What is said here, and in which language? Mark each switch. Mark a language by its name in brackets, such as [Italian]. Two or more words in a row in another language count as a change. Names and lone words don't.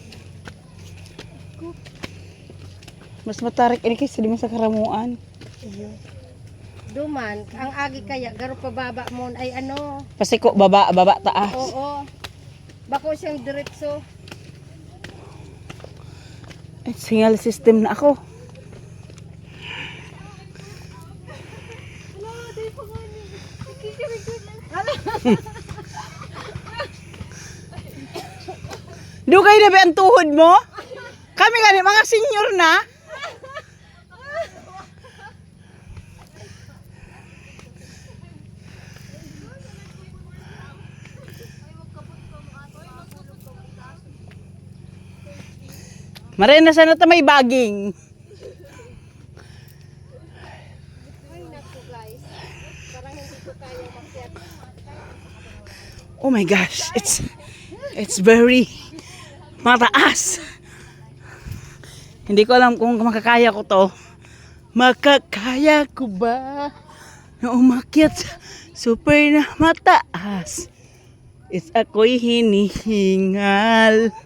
[Bikol] Mas matarik ini kaysa di mo sa karamuan. Iyo. Duman, ang agi kaya, garo pababa mo ay ano. Pasiko, baba, taas. Oo. Bako siyang diretso. Ay, [English] signal system [Bikol] na ako. Dugay na ba ang tuhod mo? Kami gani mga senior na. Marena sana ta may baging. [Filipino] Ay, naku guys. Parang hindi ko kaya makyat. [English] Oh my gosh, it's very mataas. [Filipino] Hindi ko alam kung makakaya ko to. Makakaya ko ba na umakyat sa super na mataas? It's ako'y hinihingal.